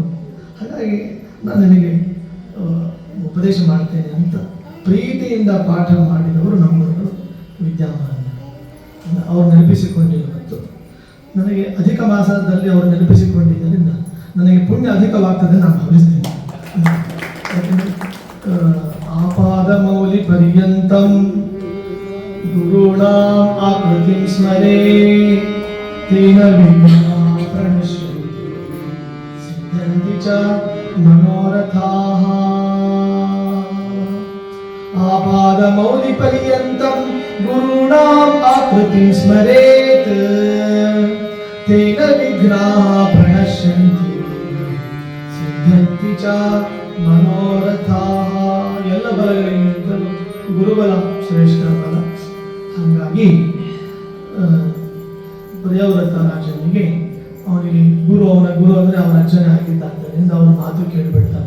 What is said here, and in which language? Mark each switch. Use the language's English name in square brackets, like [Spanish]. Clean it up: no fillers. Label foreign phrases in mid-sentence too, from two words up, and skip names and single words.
[Kannada] ಹಾಗಾಗಿ ನಾನು ನಿನಗೆ ಉಪದೇಶ ಮಾಡ್ತೇನೆ ಅಂತ ಪ್ರೀತಿಯಿಂದ ಪಾಠ ಮಾಡಿದವರು ನಮ್ಮವರು ವಿದ್ಯಾಮಾನ. ಅವರು ನೆನಪಿಸಿಕೊಂಡಿರುವುದು ನನಗೆ ಅಧಿಕ ಮಾಸದಲ್ಲಿ ಅವರು ನೆನಪಿಸಿಕೊಂಡಿದ್ದರಿಂದ ನನಗೆ ಪುಣ್ಯ ಅಧಿಕವಾಗ್ತದೆ ನಾನು ಭಾವಿಸ್ತೇನೆ. [Sanskrit] ಯಾಕೆಂದರೆ ಆಪಾದ ಮೌಲಿ ಪರ್ಯಂತಂ ಗುರುಣಾಂ ಆಕೃತಿಂ ಸ್ಮರೇ ತೇನ ವಿಘ್ನಾಃ ಪ್ರಣಶ್ಯಂತಿ ಸಿದ್ಧಂತಿ ಚ ಮನೋರಥಾಃ. ಆಪಾದ ಮೌಲಿ ಪರ್ಯಂತಂ ಗುರುಣಾಂ ಆಕೃತಿಂ ಸ್ಮರೇತ್ ತೇನ ವಿಘ್ನಾಃ ಪ್ರಣಶ್ಯಂತಿ ಸಿದ್ಧಂತಿ ಚ ಮನೋರಥಾಃ. [Kannada] ಎಲ್ಲ ಬಲಗಳಿಗಿಂತಲೂ ಗುರುಬಲ ಶ್ರೇಷ್ಠ ಬಲ. ಹಾಗಾಗಿ ಪ್ರಿಯವ್ರತ ರಾಜನಿಗೆ ಅವನಿಗೆ ಅವನ ಗುರು ಅಂದರೆ ಅವನ ಅಜ್ಜನೇ ಆಗಿದ್ದರಿಂದ ಅವನ ಮಾತು ಕೇಳಿಬಿಡ್ತಾನೆ.